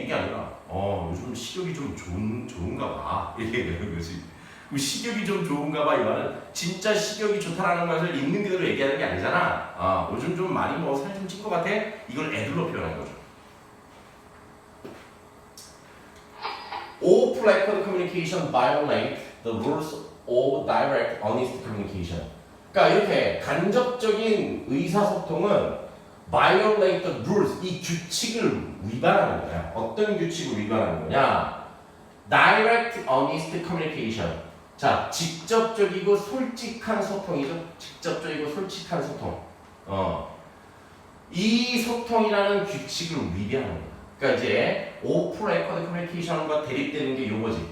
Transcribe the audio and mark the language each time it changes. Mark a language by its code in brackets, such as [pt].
[ko] 이게 아니라 요즘 식욕이 좀 좋은가 봐. 이렇게 되는 거지. 식욕이 좀 좋은가 봐. 이 말은 진짜 식욕이 좋다라는 것을 있는 그대로 얘기하는 게 아니잖아. 요즘 좀 많이 먹어 살 좀 찐 것 같아? 이걸 애둘러 표현한 거죠. [en] All record communication violate the rules of direct, honest communication. [ko] 그러니까 이렇게 간접적인 의사소통은 [en] violate the rules, [ko] 이 규칙을 위반하는 거야. 어떤 규칙을 위반하는 거냐? [en] direct, honest communication. [ko] 자, 직접적이고 솔직한 소통이죠. 직접적이고 솔직한 소통. 이 소통이라는 규칙을 위배하는 거야. 그러니까 이제 오프 레코드 커뮤니케이션과 대립되는 게 요거지.